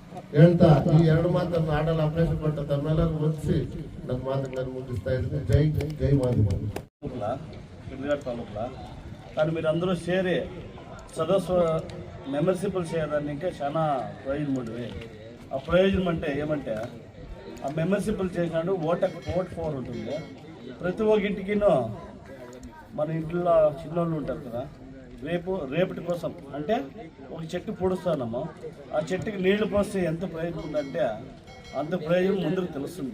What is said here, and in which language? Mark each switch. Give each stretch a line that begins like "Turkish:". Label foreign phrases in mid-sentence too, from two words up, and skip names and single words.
Kannada: ಹೇಳ್ತಾ ಈ 2 ಮಾತನ್ನು ಆಡಲು ಅವಕಾಶ ಕೊಟ್ಟ ತಮ್ಮೆಲ್ಲರೂ ವಂದಿಸಿ ನನ್ನ ಮಾತುಗಳನ್ನು ಮುಗಿಸ್ತಾ ಇದ್ದೀನಿ. ಜೈ ಜೈ ಮಾಧ್ಯಮ
Telugu: తాలూకులా కానీ మీరు అందరూ చేరి సదస్సు మెంబర్షిప్లు చేయడానికి చాలా ప్రయోజనం ఉంటుంది. ఆ ప్రయోజనం అంటే ఏమంటే ఆ మెంబర్షిప్లు చేసినాడు ఓట్ పవర్ ఉంటుంది. ప్రతి ఒక్క ఇంటికినో మన ఇంట్లో చిన్నోళ్ళు ఉంటారు కదా, రేపటి కోసం అంటే ఒక చెట్టు పొడుస్తున్నాము, ఆ చెట్టుకి నీళ్లు పోస్తే ఎంత ప్రయోజనం ఉందంటే అంత ప్రయోజనం ముందుకు తెలుస్తుంది.